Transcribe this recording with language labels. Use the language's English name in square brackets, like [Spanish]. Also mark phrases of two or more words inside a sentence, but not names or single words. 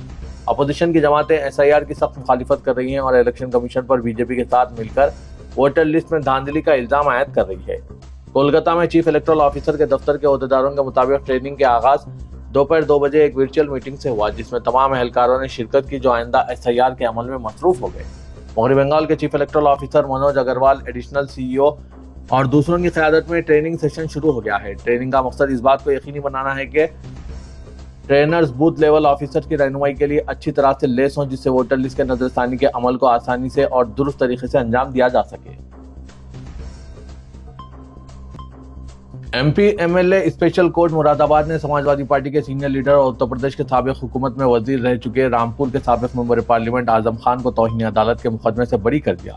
[Urdu] اپوزیشن کی جماعتیں SIR کی سخت مخالفت کر رہی ہیں اور الیکشن کمیشن پر BJP کے ساتھ مل کر ووٹر لسٹ میں دھاندلی کا الزام عائد کر رہی ہے۔ کولکتہ میں چیف الیکٹورل آفیسر کے دفتر کے عہدیداروں کے مطابق ٹریننگ کے آغاز دوپہر 2 بجے ایک ورچوئل میٹنگ سے ہوا، جس میں تمام اہلکاروں نے شرکت کی جو آئندہ SIR کے عمل میں مصروف ہو گئے۔ مغربی بنگال کے چیف الیکٹورل آفیسر منوج اگروال ایڈیشنل CEO اور دوسروں کی قیادت میں ٹریننگ سیشن شروع ہو گیا ہے۔ ٹریننگ کا مقصد اس بات کو یقینی بنانا ہے کہ ٹرینرز بوتھ لیول آفیسر کی رہنمائی کے لیے اچھی طرح سے لیس ہوں، جس سے ووٹر لسٹ کے نظر ثانی کے عمل کو آسانی سے اور درست طریقے سے انجام دیا جا سکے۔ MP MLA اسپیشل کورٹ مراد آباد نے سماجوادی پارٹی کے سینئر لیڈر اور اتر پردیش کے سابق حکومت میں وزیر رہ چکے رامپور کے سابق ممبر پارلیمنٹ اعظم خان کو توہین عدالت کے مقدمے سے بری کر دیا۔